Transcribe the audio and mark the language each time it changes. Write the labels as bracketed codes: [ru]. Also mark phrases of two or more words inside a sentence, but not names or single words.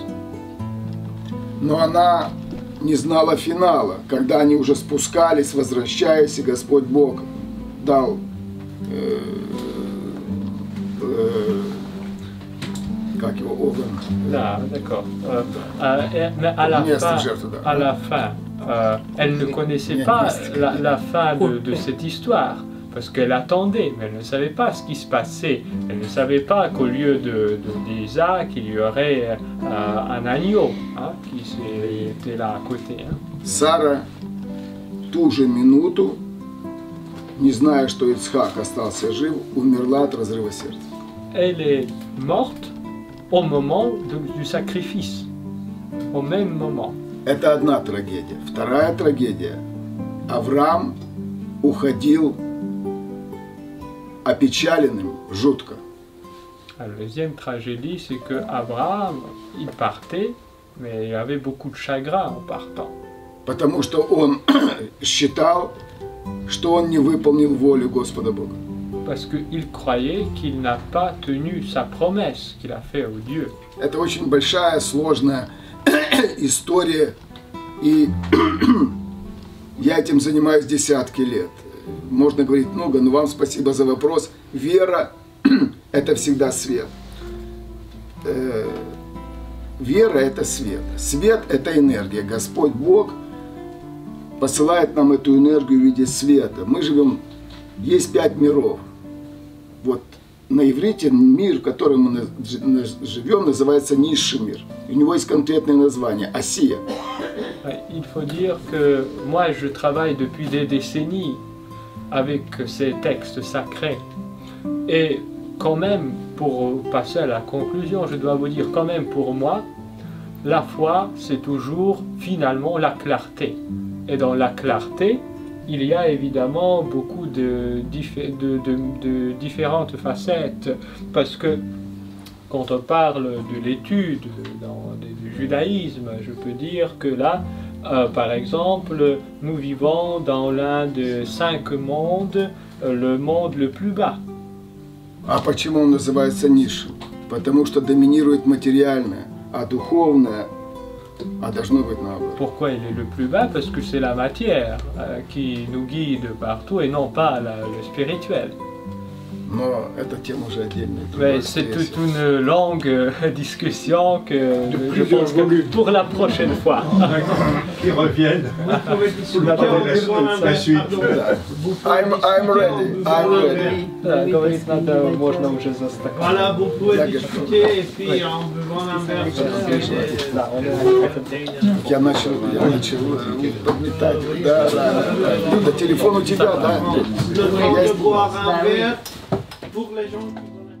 [ru] Но она не знала финала, когда они уже спускались, возвращаясь, и Господь Бог дал как его, огонь. [fr] là, d'accord. Mais à la fin, elle ne connaissait pas la fin de cette histoire. Parce qu'elle attendait, mais elle ne savait pas ce qui se passait. Elle ne savait pas qu'au lieu d'Isaac, il y aurait un agneau qui était là à côté. [ru] Сара ту же минуту, не зная, что Ицхак остался жив, умерла от разрыва сердца. [fr] Elle est morte au moment du sacrifice, au même moment. [ru] Это одна трагедия. Вторая трагедия. Авраам уходил опечаленным жутко. [fr] La deuxième tragédie, c'est que Abraham, il partait, mais il avait beaucoup de chagrin en partant. [ru] Потому что он считал, что он не выполнил волю Господа Бога. [fr] Parce qu'il croyait qu'il n'a pas tenu sa promesse qu'il a faite au Dieu. [ru] Это очень большая, сложная история, и я этим занимаюсь десятки лет. Можно говорить много, но вам спасибо за вопрос. Вера – это всегда свет. Вера – это свет. Свет – это энергия. Господь Бог посылает нам эту энергию в виде света. Мы живем, есть 5 миров. Вот на иврите мир, в котором мы живем, называется низший мир. У него есть конкретное название – Асия. [fr] Il faut dire que moi je travaille depuis des décennies avec ces textes sacrés. Et quand même, pour passer à la conclusion, je dois vous dire quand même pour moi, la foi c'est toujours finalement la clarté. Et dans la clarté, il y a évidemment beaucoup de différentes facettes, parce que quand on parle de l'étude du judaïsme, je peux dire que là, par exemple, nous vivons dans l'un des 5 mondes, le monde le plus bas. [ru] А почему он называется низшим? Потому что доминирует материальное, а духовное, а должно быть наоборот. [fr] Pourquoi il est le plus bas? Parce que c'est la matière qui nous guide partout et non pas le spirituel. [ru] Но эта тема уже отдельная. [fr] Mais c'est toute une longue discussion que je pense que pour la prochaine fois. Qui reviennent. La suite. [en] I'm ready. I'm ready. [ru] Говорить надо, можно уже заставить. [fr] Voilà, vous pouvez discuter et puis en buvant un verre. [ru] Я начал подметать. Да. Люда, телефон у тебя, да? [fr] Le temps de boire un verre pour les gens qui